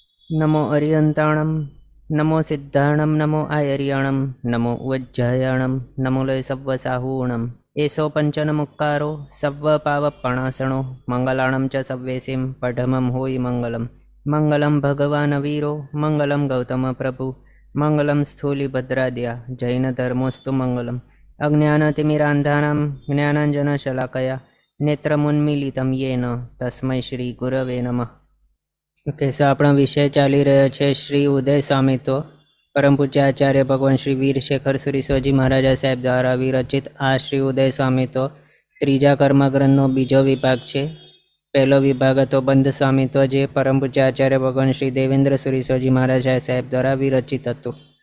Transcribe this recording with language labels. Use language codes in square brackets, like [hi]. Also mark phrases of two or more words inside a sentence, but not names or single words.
[pra] नमो अरियंताणं नमो सिद्धाणं नमो आयर्याणं नमो वज्जायाणं नमो लय सव्वसाहूणम् एषो पंचनमुक्कारो सव्वपावपणासणो मंगलाणं च सव्वेसिं पठमं होयि मंगलम् [sa] मंगलं भगवान् वीरो मंगलं गौतम प्रभु मंगलं स्थूलिभद्राद्या जैनधर्मोऽस्तु मंगलम् अज्ञानतिमिरान्धानां ज्ञानाञ्जनशलाकया नेत्रमुन्मीलितं येन तस्मै श्रीगुरवे नमः। [en] OK, so [gu] આપણો વિષય ચાલી રહ્યો છે શ્રી ઉદય સ્વામિત્વ પરમ પૂજ્ય આચાર્ય ભગવાન શ્રી વીરશેખર સુરીશ્વરજી મહારાજા સાહેબ દ્વારા વિરચિત આ શ્રી ઉદય સ્વામિત્વ ત્રીજા કર્મગ્રંથનો બીજો વિભાગ છે. પહેલો વિભાગ હતો બંધ સ્વામિત્વ, જે પરમ પૂજ્ય આચાર્ય ભગવાન શ્રી દેવેન્દ્ર સુરીશ્વરજી મહારાજા સાહેબ દ્વારા વિરચિત હતું.